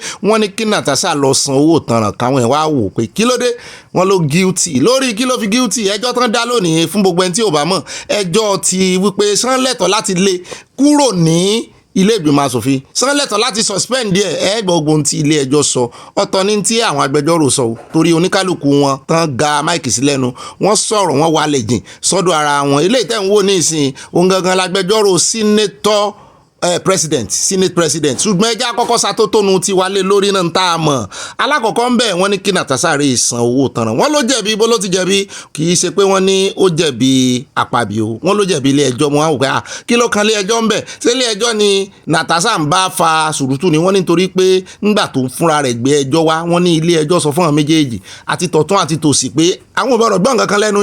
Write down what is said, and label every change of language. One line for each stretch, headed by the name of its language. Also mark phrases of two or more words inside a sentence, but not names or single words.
Yoruba: Wọ́n ní kí Natasha lọ san owó ìtanràn káwọn ẹ̀ wá wò pé kí ló dé wọ́n ló guilty lórí kí ló fi guilty ẹjọ́ tán dá lónìí fún gbogbo ẹni tí ò bá mọ̀ ẹjọ́ ti wípé sán lẹ́tọ̀ọ́ láti lé kúrò ní ilé ìgbìmọ̀ asòfin sán lẹ́tọ̀ọ́ láti suspend díẹ̀ gbogbo tí ilé ẹjọ́ sọ ọ̀tọ̀ ní tí àwọn agbẹjọ́rò sọ torí oníkálukú wọn tán ga máìkì sí lẹ́nu wọ́n sọ̀rọ̀ wọ́n wà lẹ́jìn sọ́dọ̀ ara wọn ilé ìtẹ̀ ń wò ní ìsìn òun gangan lágbẹjọ́rò senator
English: senate president
Yoruba: ṣùgbọ́n ẹjẹ́ àkọ́kọ́ satótónu ti wálé lórí náà tá a mọ̀ alákọ̀ọ́kọ́ ń bẹ̀ wọ́n ní kí Natasha rè san owó tanràn wọ́n ló jẹ̀bi bó ló ti jẹ̀bi kì í ṣe pé wọ́n ní ó jẹ̀bi àpàbíò wọ́n ló jẹ̀bi ilé ẹjọ́ wọn àwọn pé kí ló kan ilé ẹjọ́ ń bẹ̀ ṣé ilé ẹjọ́ ni Natasha ń bá fa sùrùtù ni wọ́n nítorí pé ńgbà tó ń fúnra rẹ̀ gbé ẹjọ́ wá wọ́n ní ilé ẹjọ́ sọ fún àwọn méjèèjì àti tọ̀tún àti tòsì pé àwọn ò gbọ́dọ̀ gbọ́ nǹkan kan lẹ́nu